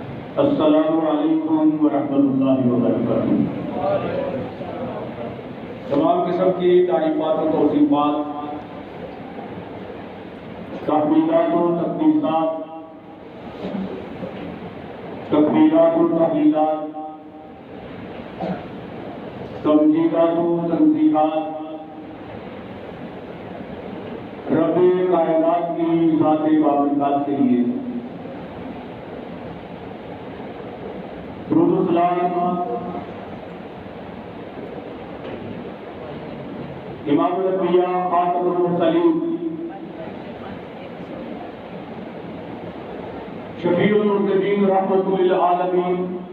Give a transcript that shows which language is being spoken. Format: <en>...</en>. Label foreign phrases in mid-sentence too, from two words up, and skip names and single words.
<ar>السلام علیکم ورحمۃ اللہ وبرکاتہ۔</ar> <ur>تمام قسم کی تعریفات و توصیفات، تحمیدات و تقدیسات، تکبیرات و تحلیلات، تمجیدات و تنزیہات رب کائنات کی ذات بابرکات کے لیے درود و سلام امام الانبیاء خاتم المرسلین شفیع المذنبین رحمۃ للعالمین</ur>